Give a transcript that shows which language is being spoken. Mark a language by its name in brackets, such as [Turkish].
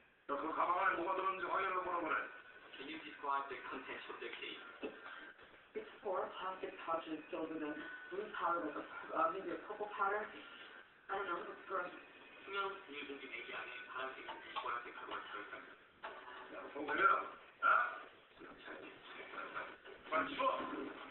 [Korean] 야, 그 가방 안에 뭐가 들었는지 확인해 보라 그래. [English] Can you describe the contents of the case? It's 4 plastic pouches filled with a blue powder, maybe a purple powder. I don't know, it's gross. [Korean] 투명 비닐봉지 4개 안에 파란색, 보라색 가루가 들어있습니다. 야, 송태야, 어? 빨리 줘.